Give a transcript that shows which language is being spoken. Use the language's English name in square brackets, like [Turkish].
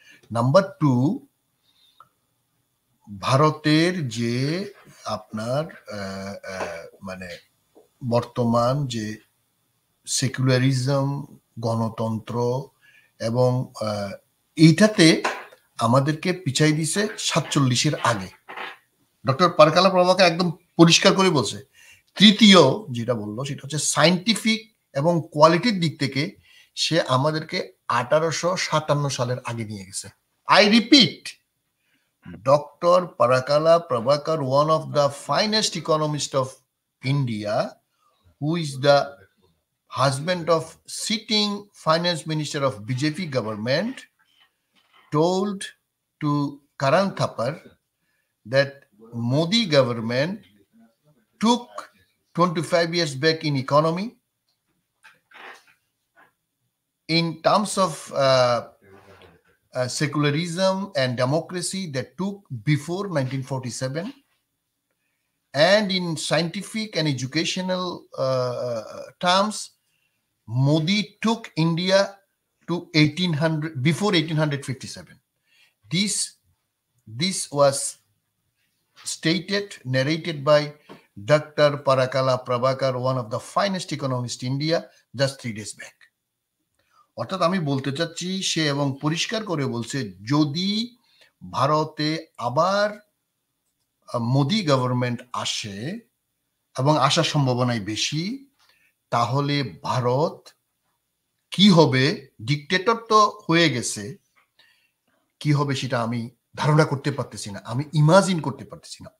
[Bangla] Number 2, ভারতের যে আপনার মানে বর্তমান যে সেকুলারিজম, গণতন্ত্র এবং এইটাতে আমাদেরকে পিছাই দিছে 47-এর আগে। ডক্টর পারকালা প্রভাকর একদম পরিষ্কার করে বলছে। তৃতীয় যেটা বললো সেটা হচ্ছে সাইন্টিফিক এবং কোয়ালিটির দিক থেকে সে আমাদেরকে 1857 সালের আগে নিয়ে গেছে। [English] I repeat, doctor Parakala Prabhakar, one of the finest economist of India, who is the husband of sitting finance minister of BJP government, told to Karan Thapar that Modi government took 25 years back in economy. In terms of secularism and democracy, that took before 1947. And in scientific and educational terms, Modi took India to 1800, before 1857. This was stated, narrated by Dr. Parakala Prabhakar, one of the finest economists in India, just 3 days back. [Bangla] অর্থাৎ আমি বলতে চাচ্ছি, সে এবং পরিষ্কার করে বলছে যদি ভারতে আবার মোদি গভর্নমেন্ট আসে, এবং আসার সম্ভাবনাই বেশি, তাহলে ভারত কি হবে, ডিক্টেটর তো হয়ে গেছে, কি হবে সেটা আমি ধারণা করতে পারতেছি না, আমি ইমাজিন করতে পারতেছি না।